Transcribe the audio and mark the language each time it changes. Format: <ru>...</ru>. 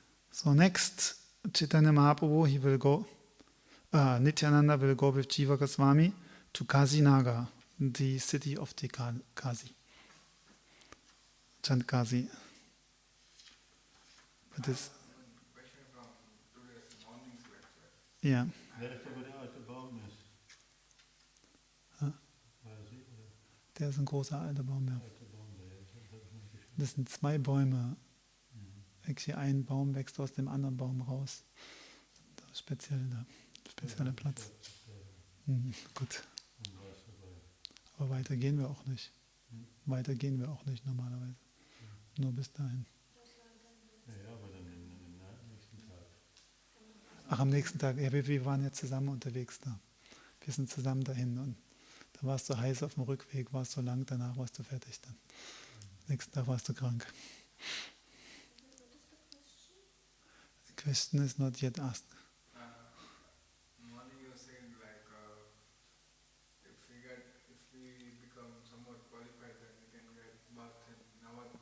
<en>So next, Chaitanya Mahaprabhu, he will go, Nityananda will go with Jiva Goswami to Kazinaga, the city of the Kazi, Chandkazi. But this, Question from today's morning's lecture. yeah.</en> <de>Der ist ein großer alter Baum, ja. Das sind zwei Bäume.</de> <en>Actually,</en> <de>ein Baum wächst aus dem anderen Baum raus. Spezieller Platz. Gut. Aber weiter gehen wir auch nicht. Weiter gehen wir auch nicht normalerweise. Nur bis dahin. Ach, am nächsten Tag. Ja, wir waren ja zusammen unterwegs da. Wir sind zusammen dahin und da warst du heiß auf dem Rückweg, warst so lang, danach warst du fertig dann. Nächsten Tag warst du krank.</de> <en>The question is not yet asked. Morning you were saying like if we become somewhat qualified, then we can get birth in</en>